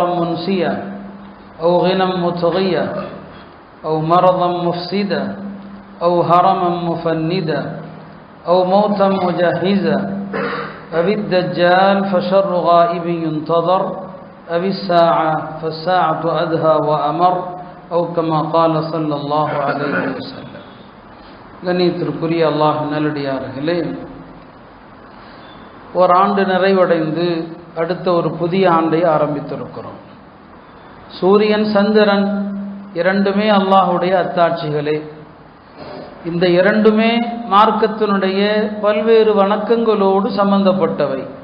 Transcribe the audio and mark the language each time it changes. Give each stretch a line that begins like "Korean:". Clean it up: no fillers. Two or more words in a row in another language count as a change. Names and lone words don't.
Arabic: منسيا أو غنى مطغيا أو مرضا مفسدا أو هرما مفندا أو موتا مجهزا أو الدجال فشر غائب ينتظر أو الساعة فالساعة أدهى وأمر أو كما قال صلى الله عليه وسلم
Tamil: கண்ணியத்திற்குரிய அல்லாஹ் நல்லடியார்களே, ஒரு ஆண்டு நிறைவடைந்து அடுத்த ஒரு புதிய ஆண்டை ஆரம்பித்திருக்கிறோம். சூரியன் சந்திரன் இரண்டுமே அல்லாஹுடைய அத்தாட்சிகளே. இந்த இரண்டுமே மார்க்கத்தினுடைய பல்வேறு வணக்கங்களோடு சம்பந்தப்பட்டவை.